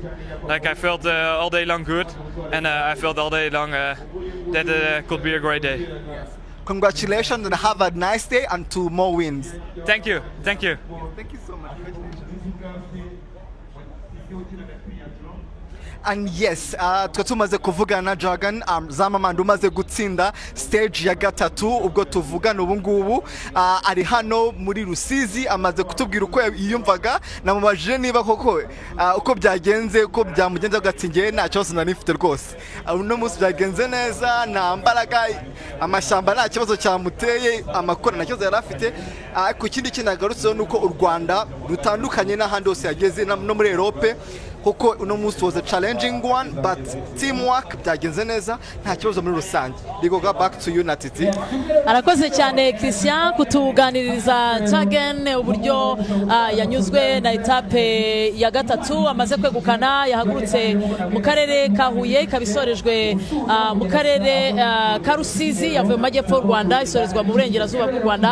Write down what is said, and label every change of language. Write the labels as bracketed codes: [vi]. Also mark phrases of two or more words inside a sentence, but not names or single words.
[en] Like I felt all day long good, and I felt all day long that it could be a great day. Congratulations and have a nice day and 2 more wins. Thank you. Thank you. Thank you so much. And yes, [rw] tumaze kuvugana na Dragon Zamamanda umaze gutsinda stage ya gatatu. Ubwo tuvugana ubu ngubu ari hano muri Rusizi, amaze kutubwira uko yiyumvaga. Namubajije niba koko uko byagenze, uko byamugenza gatsingiye nta cyose nanifite rwose. Uno munsi byagenze neza, nta mbaraga, amashyamba nta kibazo cyamuteye, amakora nta kibazo yarafite. Ku kindi kinagarutseho nuko u Rwanda rutandukanye n'ahandi hose yageze no muri Europe. kuko uno munsi [en] was a challenging one but teamwork [rw] byagenze neza nta kibazo muri rusange. [en] Rigoga back to you Natiti. [rw] Arakoze cyane Christian kutuganiriza Jagen uburyo yanyuzwe na etape ya gatatu amaze kwegukana yahagurutse mu karere ka Huye kabisorejwe mu karere ka Rusizi yavuye mu majyepfo y'u Rwanda isorezwa mu burengerazuba bw'u Rwanda.